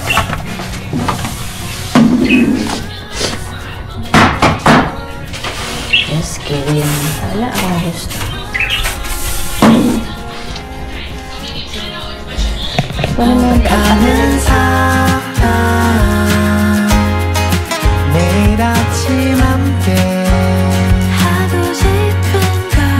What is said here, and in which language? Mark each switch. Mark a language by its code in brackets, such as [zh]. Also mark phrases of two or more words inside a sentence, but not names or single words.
[en] Just kidding. [tl] Wala akong gusto. [ko] 가는 사람 매일 아침 함께 하고 싶은 걸